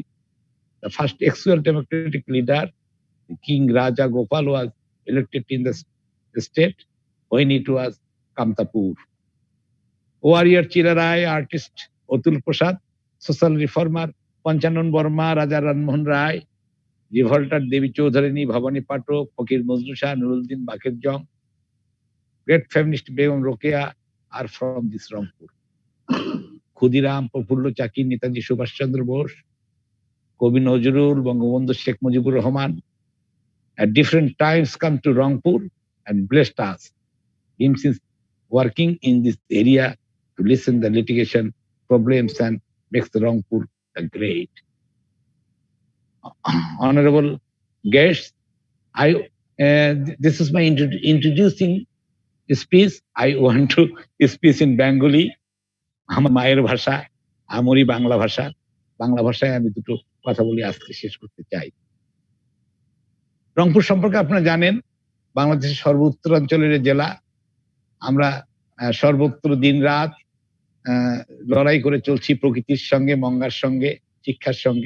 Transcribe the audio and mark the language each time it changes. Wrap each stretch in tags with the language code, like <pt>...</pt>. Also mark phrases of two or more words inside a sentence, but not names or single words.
<en>The first actual democratic leader, King Raja Gopal, was elected in the state when it was Kamtapur. Warrior Chirarai, artist Atul Prasad, social reformer Panchanan Burma, Raja Ranmohan Rai, revolter Devi Chaudharini, Bhavani Patok, Fakir Majnu Shah, Nuruddin Bakir Jong, great feminist Begum Rokeya are from this Rangpur. Khudiram, Prafullo Chaki, Netaji Subhash Chandra Bose, Kobi Nazrul, Bangabandhu Sheikh Mujibur Rahman, at different times come to Rangpur and blessed us. Him since working in this area to listen the litigation problems and makes the Rangpur great. Honorable guests, this is my introducing speech. I want to speak in Bengali.</en> <bn>আমার মায়ের ভাষা, আমরি বাংলা ভাষা। বাংলা ভাষায় আমি দুটো কথা বলে আজকে শেষ করতে চাই। রংপুর সম্পর্কে আপনারা জানেন, বাংলাদেশের সর্বোত্তরাঞ্চলের জেলা। আমরা সর্বত্র দিন-রাত লড়াই করে চলছি প্রকৃতির সঙ্গে, মঙ্গার সঙ্গে, শিক্ষার সঙ্গে।</bn>